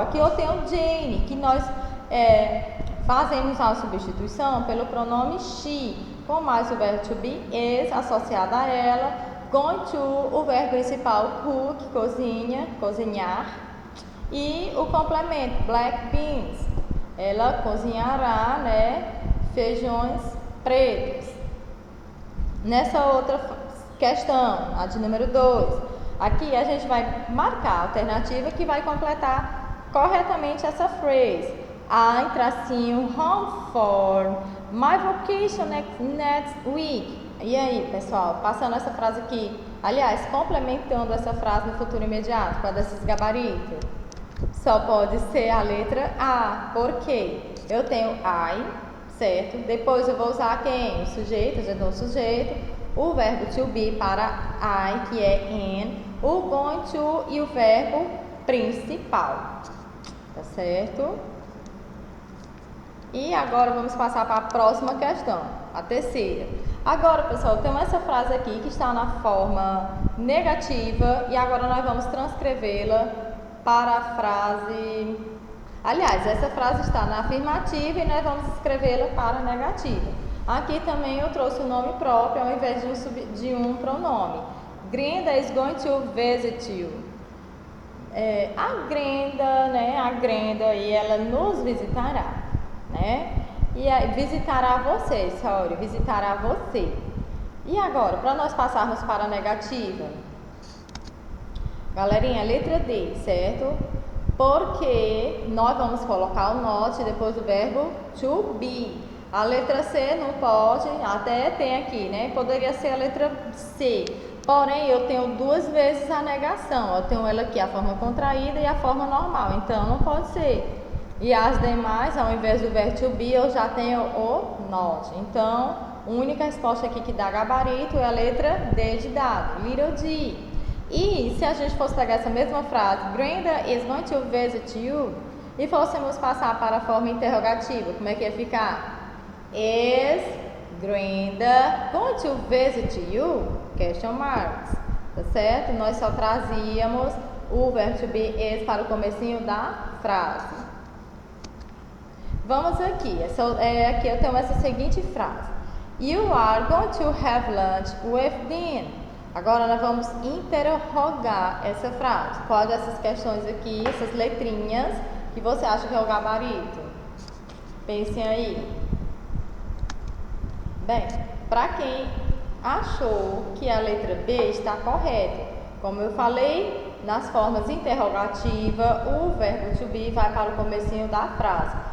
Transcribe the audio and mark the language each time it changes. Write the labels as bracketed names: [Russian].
[Portuguese] Aqui eu tenho Jane, que nós fazemos a substituição pelo pronome she, com mais o verbo to be is associado a ela, going to, o verbo principal cook, cozinha, cozinhar, e o complemento, [English] black beans, [Portuguese] ela cozinhará, né, feijões pretos. Nessa outra questão, a de número 2, aqui a gente vai marcar a alternativa que vai completar corretamente essa phrase. [English] I [Portuguese] tracinho [English] home for my vacation next week. [Portuguese] E aí, pessoal, passando essa frase aqui, aliás, complementando essa frase no futuro imediato, qual desses gabaritos? Só pode ser a letra A, porque eu tenho I, certo? Depois eu vou usar quem? O sujeito, já dou o sujeito, o verbo to be para I, que é in, o going to e o verbo principal, tá certo? E agora vamos passar para a próxima questão, a terceira. Agora, pessoal, tem essa frase aqui que está na forma negativa e agora nós vamos transcrevê-la para a frase... Aliás, essa frase está na afirmativa e nós vamos escrevê-la para a negativa. Aqui também eu trouxe o nome próprio ao invés de um pronome. [English] Grenda is going to visit you. [Portuguese] A Grenda, né? A Grenda, e ela nos visitará, né? E aí, visitará você, [English] sorry, [Portuguese] visitará você. E agora, para nós passarmos para a negativa? Galerinha, letra D, certo? Porque nós vamos colocar o not depois do verbo to be. A letra C não pode, até tem aqui, né? Poderia ser a letra C. Porém, eu tenho duas vezes a negação. Eu tenho ela aqui, a forma contraída e a forma normal. Então, não pode ser. E as demais, ao invés do verbo to be, eu já tenho o not. Então, a única resposta aqui que dá gabarito é a letra D de dado, [English] little d. [Portuguese] E se a gente fosse pegar essa mesma frase, [English] Brenda is going to visit you, [Portuguese] e fôssemos passar para a forma interrogativa, como é que ia ficar? [English] Is Brenda going to visit you? Question marks. [Portuguese] Tá certo? Nós só trazíamos o verbo to be is para o comecinho da frase. Vamos aqui. Aqui eu tenho essa seguinte frase. [English] You are going to have lunch with Dean. [Portuguese] Agora nós vamos interrogar essa frase. Qual dessas questões aqui, essas letrinhas, que você acha que é o gabarito? Pensem aí. Bem, para quem achou que a letra B está correta, como eu falei, nas formas interrogativa, o verbo to be vai para o comecinho da frase.